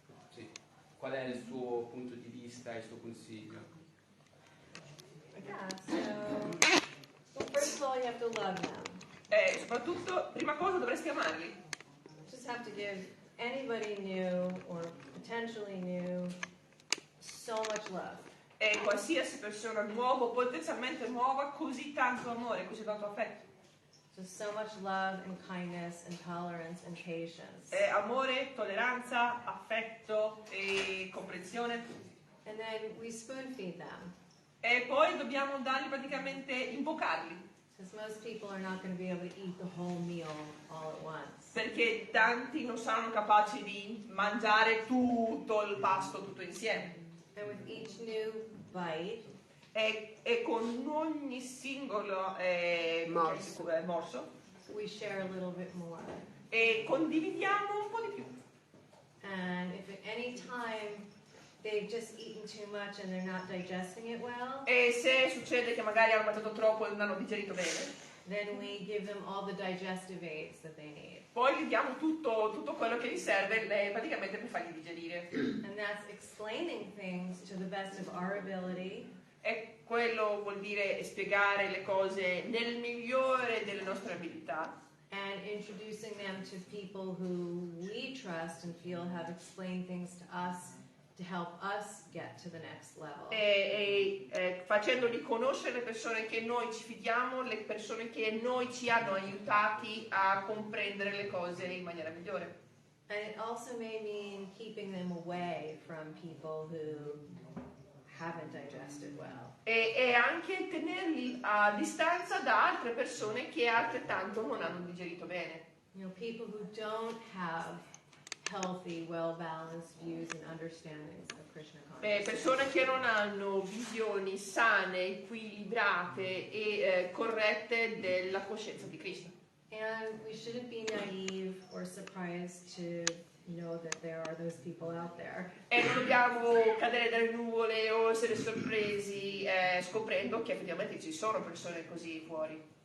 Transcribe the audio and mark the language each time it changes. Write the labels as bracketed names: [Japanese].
[Italian] Sì. Qual è il suo punto di vista e il suo consiglio? [English] Yeah, so first of all, you have to love them. [Italian] Soprattutto, prima cosa dovresti amarli. [English] You just have to give anybody new or potentially new so much love. [Italian] E qualsiasi persona nuova o potenzialmente nuova, così tanto amore, così tanto affetto. [English] Just so much love and kindness and tolerance and patience. [Italian] Amore, tolleranza, affetto e comprensione. [English] And then we spoon feed them. [Italian] E poi dobbiamo darli praticamente, invocarli. [English] Because most people are not going to be able to eat the whole meal all at once. [Italian] Perché tanti non saranno capaci di mangiare tutto il pasto tutto insieme. [English] And with each new bite, [Italian] E con ogni singolo morso [English] we share a little bit more. [Italian] e condividiamo un po' di più. [English] And if at any time they've just eaten too much and they're not digesting it well, [Italian] E se succede che magari hanno mangiato troppo e non hanno digerito bene, [English] then we give them all the digestive aids that they need. [Italian] poi gli diamo tutto quello che gli serve praticamente per fargli digerire. [English] And that's explaining things to the best of our ability. [Italian] E quello vuol dire spiegare le cose nel migliore delle nostre abilità. [English] And introducing them to people who we trust and feel have explained things to us to help us get to the next level. [Italian] Facendoli conoscere le persone che noi ci fidiamo, le persone che noi ci hanno aiutati a comprendere le cose in maniera migliore. [English] And it also may mean keeping them away from people who haven't digested well. [Italian] E anche tenerli a distanza da altre persone che altrettanto non hanno digerito bene. [English] You know, people who don't have healthy, well-balanced views and understandings of Krishna consciousness. [Italian] Persone che non hanno visioni sane, equilibrate e corrette della coscienza di Krishna. [English] And we shouldn't be naive or surprised to know that there are those people out there. [Italian] E non dobbiamo cadere dalle nuvole o essere sorpresi scoprendo che effettivamente ci sono persone così fuori.